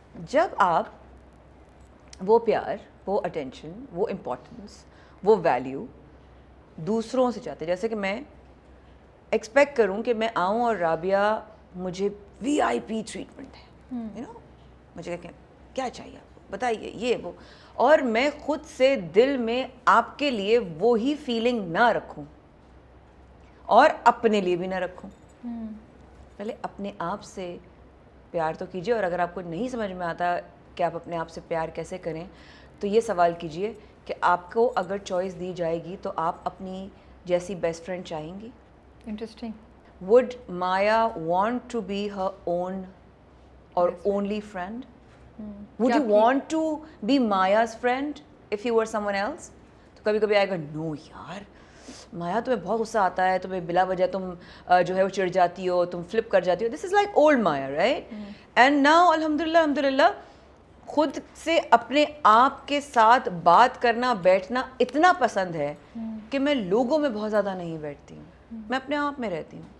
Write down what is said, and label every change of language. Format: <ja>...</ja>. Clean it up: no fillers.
<ur>جب آپ وہ پیار, وہ اٹینشن, وہ امپورٹنس, وہ ویلیو دوسروں سے چاہتے, جیسے کہ میں ایکسپیکٹ کروں کہ میں آؤں اور رابعہ مجھے وی آئی پی ٹریٹمنٹ ہے, یو نو, مجھے کیا چاہیے آپ کو بتائیے, یہ وہ, اور میں خود سے دل میں آپ کے لیے وہی فیلنگ نہ رکھوں اور اپنے لیے بھی نہ رکھوں. پہلے اپنے آپ سے پیار تو کیجیے, اور اگر آپ کو نہیں سمجھ میں آتا کہ آپ اپنے آپ سے پیار کیسے کریں, تو یہ سوال کیجیے کہ آپ کو اگر چوائس دی جائے گی تو آپ اپنی جیسی بیسٹ فرینڈ چاہیں گی؟ Interesting.</ur> <en>Would Maya want to be her own or only friend? Would you want to be Maya's friend if you were someone else?</en> <ur>تو کبھی کبھی آئے گا, نو یار مایا تمہیں بہت غصہ آتا ہے, تمہیں بلا وجہ تم جو ہے وہ چڑھ جاتی ہو, تم فلپ کر جاتی ہو.</ur> <en>This is like old Maya, right? And now</en> <ur>الحمدللہ خود سے اپنے آپ کے ساتھ بات کرنا, بیٹھنا اتنا پسند ہے کہ میں لوگوں میں بہت زیادہ نہیں بیٹھتی ہوں, میں اپنے آپ میں رہتی ہوں.</ur>